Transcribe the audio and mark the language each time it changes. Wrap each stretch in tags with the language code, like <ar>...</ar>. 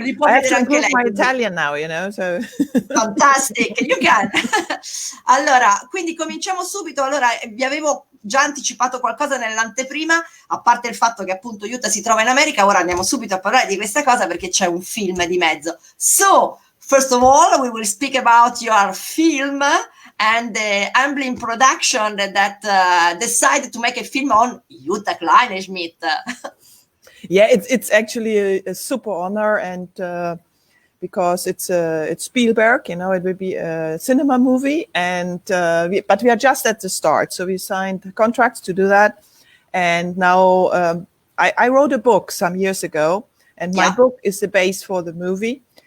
<en>I have to improve my Italian now, so. Fantastic, you can.</en> <it>Allora, quindi cominciamo subito. Allora, vi avevo già anticipato qualcosa nell'anteprima, a parte il fatto che appunto Jutta si trova in America. Ora andiamo subito a parlare di questa cosa perché c'è un film di mezzo.</it> <en>So, first of all, we will speak about your film and the Amblin production that decided to make a film on Jutta Kleinschmidt. Yeah, it's actually a super honor, and because it's Spielberg, it will be a cinema movie, and but we are just at the start, so we signed contracts to do that, and now I wrote a book some years ago, and my book is the base for the movie.</en>